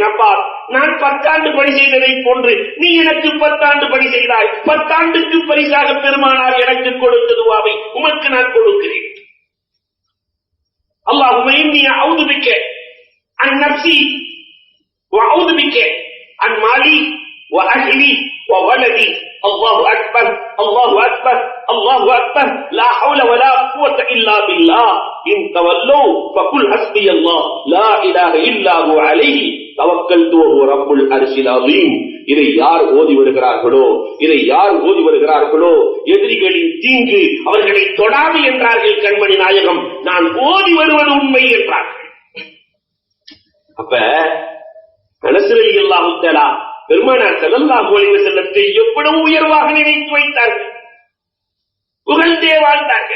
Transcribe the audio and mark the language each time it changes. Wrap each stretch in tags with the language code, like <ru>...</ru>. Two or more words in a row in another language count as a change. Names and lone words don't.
<ta>அப்பா, நான் 10 ஆண்டு பணி செய்ததை போன்று நீ எனக்கு 10 ஆண்டு பணி செய்தாய், 10 ஆண்டுக்கு பரிசாக பெருமானார் எனக்கு கொடுத்த துஆவை உமக்கு நான் கொடுக்கிறேன்.</ta> <ar>اللهم إني أعوذ بك عن نفسي وأعوذ بك عن مالي وأهلي وولدي. الله أكبر الله أكبر الله أكبر لا حول ولا قوة إلا بالله إن تولوا فقل حسبي الله لا إله إلا هو عليه توكلت وهو رب العرش العظيم.</ar> <ta>இதை யார் ஓதி வருகிறார்களோ, இதை யார் ஓதி வருகிறார்களோ எதிரிகளின் தீங்கு அவர்களை தொடாது என்றார்கள் கண்மணி நாயகம். நான் ஓதி வருவது உண்மை என்றார்கள். அப்ப அனஸ்</ta> <ar>رضي الله تعالى</ar> <ta>பெருமானார்</ta> <ar>صلى الله عليه وسلم</ar> <ta>எவ்வளவு உயர்வாக நினைத்து வைத்தார்கள், புகழ்ந்தே வாழ்ந்தார்கள்.</ta>